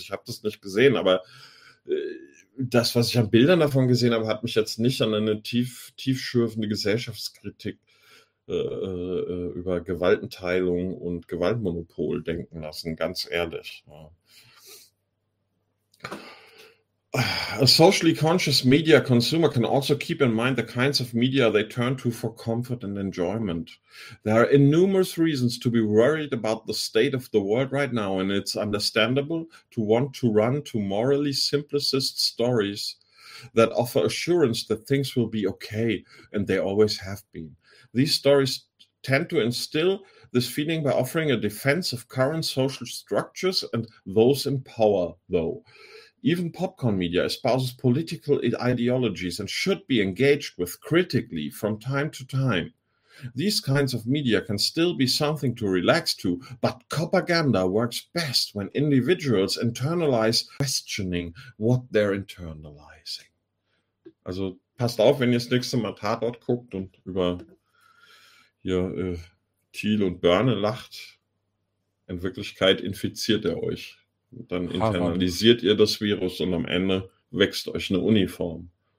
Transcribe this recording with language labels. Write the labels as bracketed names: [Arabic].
[German] Ich habe das nicht gesehen, aber das, was ich an Bildern davon gesehen habe, hat mich jetzt nicht an eine tiefschürfende Gesellschaftskritik über Gewaltenteilung und Gewaltmonopol denken lassen, ganz ehrlich. Ja. [English] A socially conscious media consumer can also keep in mind the kinds of media they turn to for comfort and enjoyment. There are numerous reasons to be worried about the state of the world right now, and it's understandable to want to run to morally simplest stories that offer assurance that things will be okay, and they always have been. These stories tend to instill this feeling by offering a defense of current social structures and those in power, though. Even popcorn media espouses political ideologies and should be engaged with critically from time to time. These kinds of media can still be something to relax to, but propaganda works best when individuals internalize questioning what they're internalizing. [German] Also passt auf, wenn ihr das nächste Mal Tatort guckt und über hier Thiel und Börne lacht. In Wirklichkeit infiziert er euch. Dann internalisiert ihr das Virus und am Ende wächst euch eine Uniform.